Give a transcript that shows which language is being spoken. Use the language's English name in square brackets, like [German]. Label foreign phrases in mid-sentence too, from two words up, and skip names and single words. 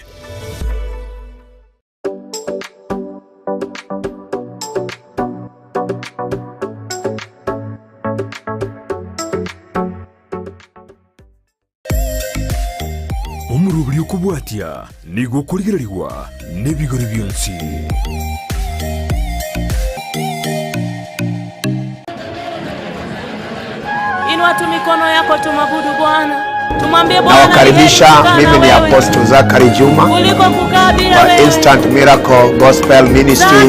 [Gusii] Omurubuli okubwatya nigo kuligirwa n'ebigori byonsi. [Swahili] Inua tu mikono yako tumwabudu Bwana. Tumwambie Bwana. Nawakaribisha, mimi ni Apostle Zachary Juma wa Instant Miracle Gospel Ministry.